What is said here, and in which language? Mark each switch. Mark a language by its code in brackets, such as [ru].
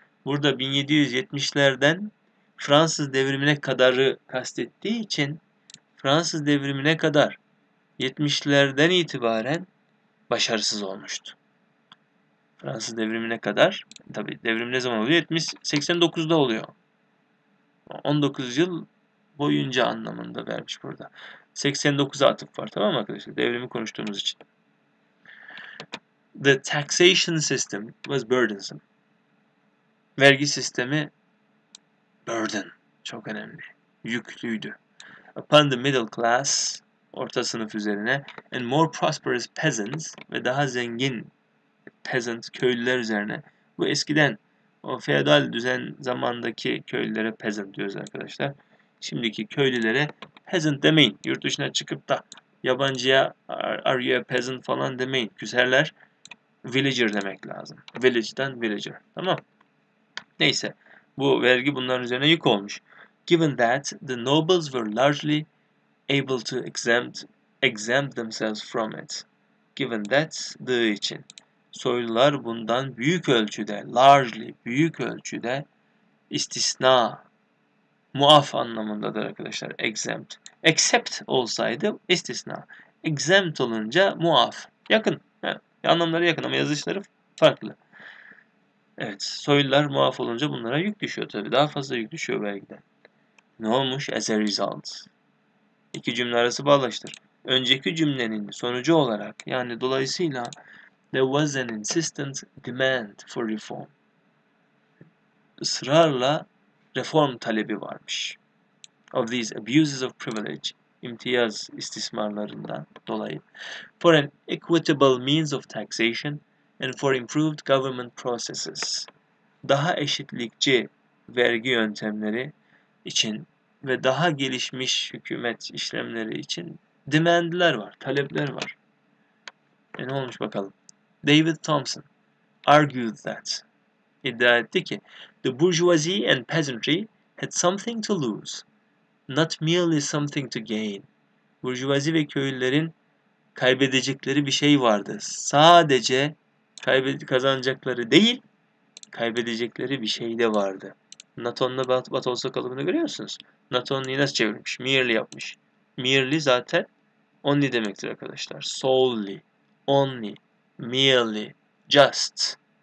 [tr] Burada 1770'lerden Fransız devrimine kadarı kastettiği için Fransız devrimine kadar 70'lerden itibaren başarısız olmuştu. Fransız devrimine kadar, tabi devrim ne zaman oluyor? 89'da oluyor. 19 yıl boyunca anlamında vermiş burada. 89'a atıf var, tamam mı arkadaşlar? Devrimi konuştuğumuz için. [en] The taxation system was burdensome. [tr] Vergi sistemi burden. Çok önemli. Yüklüydü. [en] Upon the middle class, [tr] orta sınıf üzerine, [en] and more prosperous peasants [tr] ve daha zengin peasant köylüler üzerine. Bu eskiden o feodal düzen zamandaki köylülere peasant diyoruz arkadaşlar. Şimdiki köylülere peasant demeyin. Yurt dışına çıkıp da yabancıya [en] are you a peasant [tr] falan demeyin. Küserler. Villager demek lazım. Village'dan villager. Tamam. Neyse. Bu vergi bunların üzerine yük olmuş. [en] Given that the nobles were largely able to exempt themselves from it. Given that the için. [tr] Soylular bundan büyük ölçüde, largely, büyük ölçüde istisna, muaf anlamındadır arkadaşlar. Exempt. Except olsaydı istisna. Exempt olunca muaf. Yakın. Yani anlamları yakın ama yazışları farklı. Evet, soylular muaf olunca bunlara yük düşüyor tabii. Daha fazla yük düşüyor vergiden. Ne olmuş? As a result. İki cümle arası bağlaştır. Önceki cümlenin sonucu olarak, yani dolayısıyla [en] there was an insistent demand for reform. [tr] Israrla reform talebi varmış. [en] Of these abuses of privilege, [tr] imtiyaz istismarlarından dolayı. [en] For an equitable means of taxation and for improved government processes. [tr] Daha eşitlikçi vergi yöntemleri için ve daha gelişmiş hükümet işlemleri için demandler var, talepler var. Ne olmuş bakalım? [en] David Thompson argued that, [tr] iddia etti ki, [en] the bourgeoisie and peasantry had something to lose, not merely something to gain. [tr] Burjuvazi ve köylülerin kaybedecekleri bir şey vardı. Sadece kazanacakları değil, kaybedecekleri bir şey de vardı. Naton'la bat olsa kalıbını görüyor musunuz? Naton'u nasıl çevirmiş? Merely yapmış. Merely zaten only demektir arkadaşlar. Solely, only, merely, just.